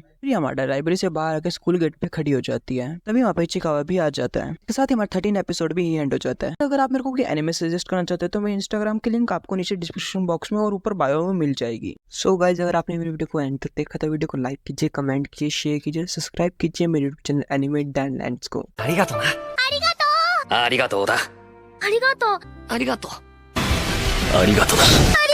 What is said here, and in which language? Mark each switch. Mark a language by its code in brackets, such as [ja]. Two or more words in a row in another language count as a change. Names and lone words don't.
[hi] फिर यामाडा लाइब्रेरी से बाहर आकर स्कूल गेट पे खड़ी हो जाती है। तभी वहाँ पे चिकावा भी आ जाता है। इसके साथ ही हमारा 13 एपिसोड भी एंड हो जाता है। तो अगर आप मेरे को कोई एनिमे सजेस्ट करना चाहते हो तो मेरे इंस्टाग्राम की लिंक आपको नीचे [en] description box [hi] में और ऊपर बायो में मिल जाएगी। सो गाइज, अगर आपने मेरी वीडियो को एंड तक देखा तो वीडियो को लाइक कीजिए, कमेंट कीजिए, शेयर कीजिए, सब्सक्राइब कीजिए मेरे यूट्यूब चैनल एनिमे डैनलैंड्स को। [ja] ありがとうな。ありがとうだ。ありがとう。ありがとう。ありがとうだ。